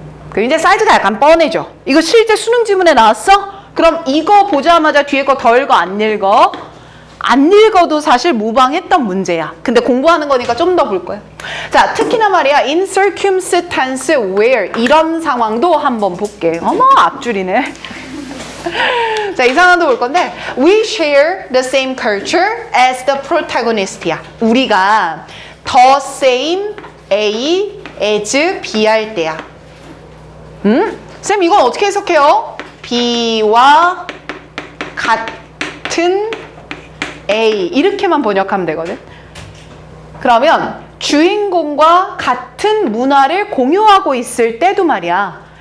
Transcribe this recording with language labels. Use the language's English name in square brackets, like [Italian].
[Korean] 그럼 이제 사이즈가 약간 뻔해져. 이거 실제 수능 지문에 나왔어? 그럼 이거 보자마자 뒤에 거 더 읽어 안 읽어? 안 읽어도 사실 무방했던 문제야. 근데 공부하는 거니까 좀 더 볼 거야. 자, 특히나 말이야. [English] in circumstance where [Korean] 이런 상황도 한번 볼게. 어머, 앞줄이네. 자, 이 상황도 볼 건데 [English] we share the same culture as the protagonist야. [Korean] 우리가 [English] the same A as B [Korean] 할 때야. 쌤 이건 어떻게 해석해요? B와 같은 A 이렇게만 번역하면 되거든. 그러면 주인공과 같은 문화를 공유하고 있을 때도 말이야.